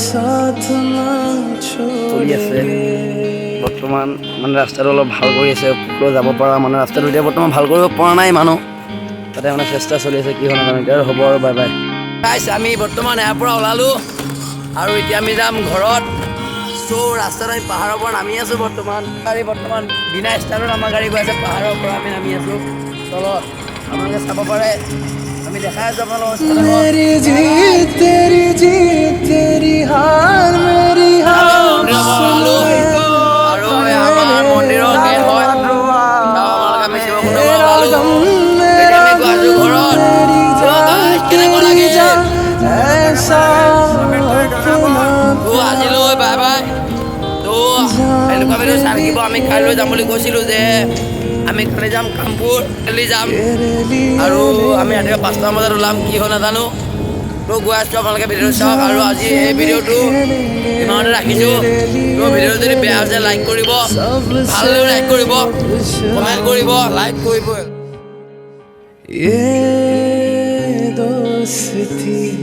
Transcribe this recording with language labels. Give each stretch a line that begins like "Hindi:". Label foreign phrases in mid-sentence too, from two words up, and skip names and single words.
Assamese: চলি আছে বৰ্তমান মানে ৰাস্তাটো অলপ ভাল কৰি আছে তাতলৈ যাব পৰা মানে ৰাস্তাটো এতিয়া বৰ্তমান ভাল কৰিব পৰা নাই মানুহ তাতে মানে চেষ্টা চলি আছে কি হয় নাজানো এতিয়া হ'ব আৰু
English: bye bye guys
Assamese: আমি বৰ্তমান ইয়াৰ পৰা ওলালোঁ আৰু এতিয়া আমি যাম ঘৰত চ' ৰাস্তাত আমি পাহাৰৰ পৰা নামি আছোঁ বৰ্তমান গাড়ী বৰ্তমান বিনা ষ্টাৰ্টত আমাৰ গাড়ী গৈ আছে পাহাৰৰ পৰা আমি নামি আছোঁ তলত আপোনালোকে চাব পাৰে আমি দেখাই আছোঁ আপোনালোকক
Hindi: मेरी जीत तेरी हार मेरी हार
Assamese: আৰু আমাৰ মন্দিৰৰ গেট হয় আপোনালোকে আমি শিৱকুণ্ড ওলালোঁ এতিয়া আমি গৈ আছোঁ ঘৰত কেনেকুৱা লাগে
Hindi: ऐसा
Assamese: আজিলৈ
English: bye bye
Assamese: তো এনেকুৱা ভিডিঅ' চাই থাকিব আমি কাইলৈ যাম বুলি কৈছিলোঁ যে আমি কালি যাম কামপুৰ কালি যাম আৰু আমি ৰাতিপুৱা 5টা বজাত ওলাম কি হয় নাজানো তো গৈ আছোঁ আপোনালোকে ভিডিঅ'টো চাওক আৰু আজি এই ভিডিঅ'টো ইমানতে ৰাখিছোঁ তো ভিডিঅ'টো যদি বেয়া হৈছে লাইক কৰিব ভাল হ'লেও লাইক কৰিব কমেণ্ট কৰিব লাইক কৰিব
Hindi: ये दोस्ती